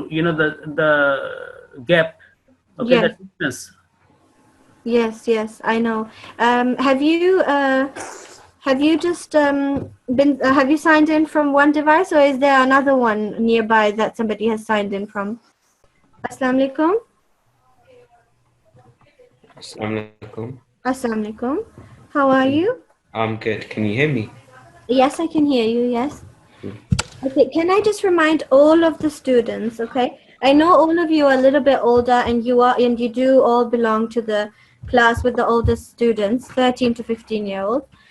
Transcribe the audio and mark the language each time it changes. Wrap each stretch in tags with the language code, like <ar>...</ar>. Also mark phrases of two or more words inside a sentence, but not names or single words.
<en>You know the gap. Okay, Yes. the distance. Yes, I know. Have you just have you signed in from one device, or is there another one nearby that somebody has signed in from?</en> <ar>السلام عليكم. السلام عليكم. السلام عليكم.</ar> <en>How are you? I'm good. Can you hear me? Yes, I can hear you. Yes. Okay. Can I just remind all of the students? Okay. I know all of you are a little bit older, and you do all belong to the class with the oldest students, 13 to 15-year-old.</en>